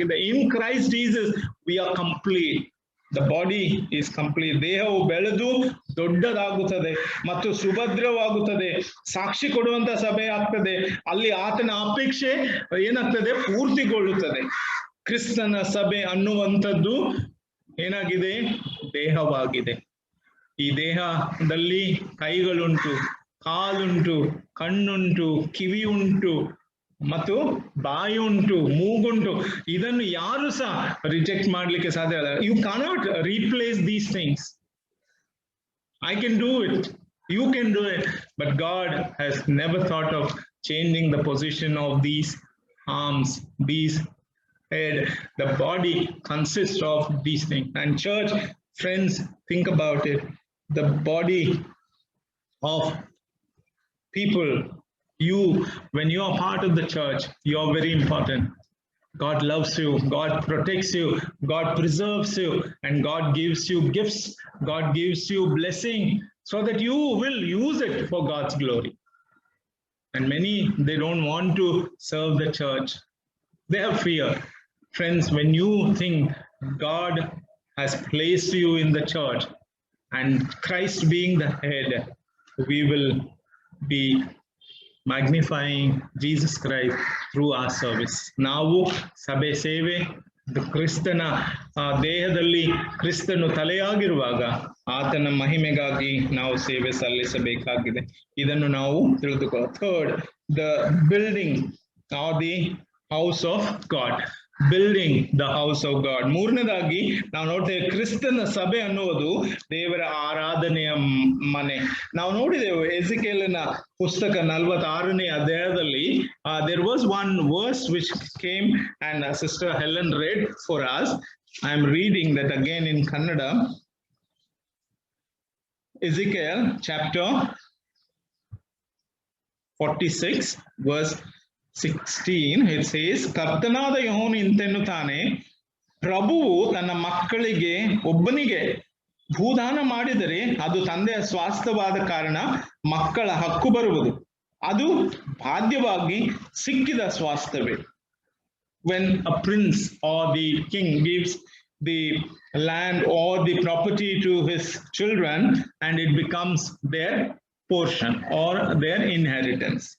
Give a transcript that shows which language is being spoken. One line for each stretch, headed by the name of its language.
English: In Christ Jesus, we are complete. The body is complete.
Kannada: ದೇಹವು ಬೆಳೆದು ದೊಡ್ಡದಾಗುತ್ತದೆ ಮತ್ತು ಸುಭದ್ರವಾಗುತ್ತದೆ, ಸಾಕ್ಷಿ ಕೊಡುವಂತ ಸಭೆ ಆಗ್ತದೆ. ಅಲ್ಲಿ ಆತನ ಅಪೇಕ್ಷೆ ಏನಾಗ್ತದೆ? ಪೂರ್ತಿಗೊಳ್ಳುತ್ತದೆ. ಕ್ರಿಸ್ತನ ಸಭೆ ಅನ್ನುವಂಥದ್ದು ಏನಾಗಿದೆ? ದೇಹವಾಗಿದೆ. ಈ ದೇಹದಲ್ಲಿ ಕೈಗಳುಂಟು, ಕಾಲುಂಟು, ಕಣ್ಣುಂಟು, ಕಿವಿ ಉಂಟು ಮತ್ತು ಬಾಯಿ ಉಂಟು, ಮೂಗುಂಟು. ಇದನ್ನು ಯಾರು ಸಹ ರಿಜೆಕ್ಟ್ ಮಾಡ್ಲಿಕ್ಕೆ ಸಾಧ್ಯ ಇಲ್ಲ.
English: You cannot replace these things. I can do it, you can do it, but God has never thought of changing the position of these arms, these head. The body consists of these things. And church friends, think about it. The body of people, you, when you are part of the church, you are very important. God loves you, God protects you, God preserves you, and God gives you gifts, God gives you blessing so that you will use it for God's glory. And many, they don't want to serve the church. They have fear. Friends, when you think God has placed you in the church and Christ being the head, we will be magnifying Jesus Christ through our service.
Kannada: ನಾವು ಸಭೆ ಸೇವೆ, ಕ್ರಿಸ್ತನ ದೇಹದಲ್ಲಿ ಕ್ರಿಸ್ತನು ತಲೆಯಾಗಿರುವಾಗ ಆತನ ಮಹಿಮೆಗಾಗಿ ನಾವು ಸೇವೆ ಸಲ್ಲಿಸಬೇಕಾಗಿದೆ. ಇದನ್ನು ನಾವು ತಿಳಿದುಕೋ.
English: Third, the building are the house of God. Building the house of God.
Kannada: ಮೂರನೇದಾಗಿ ನಾವು ನೋಡ್ತೇವೆ, ಕ್ರಿಸ್ತನ ಸಭೆ ಅನ್ನುವುದು ದೇವರ ಆರಾಧನೆಯ ಮನೆ. ನಾವು ನೋಡಿದೆವು ಎಜಿಕೇಲನ ಪುಸ್ತಕ 46ನೇ ಅಧ್ಯಾಯದಲ್ಲಿ
English: there was one verse which came and Sister Helen read for us. I am reading that again in Kannada. Ezekiel chapter 46 verse 16, it says,
Kannada: ಕರ್ತನಾದ ಯೆಹೋವನು ಇಂತೆನ್ನುತ್ತಾನೆ, ಪ್ರಭುವು ತನ್ನ ಮಕ್ಕಳಿಗೆ ಒಬ್ಬನಿಗೆ ಭೂದಾನ ಮಾಡಿದರೆ ಅದು ತಂದೆಯ ಸ್ವಾಸ್ಥ್ಯವಾದ ಕಾರಣ ಮಕ್ಕಳ ಹಕ್ಕು ಬರುವುದು. ಅದು ಬಾಧ್ಯವಾಗಿ ಸಿಕ್ಕಿದ ಸ್ವಾಸ್ಥ್ಯವೇ.
English: When a prince or the king gives the land or the property to his children and it becomes their portion or their inheritance.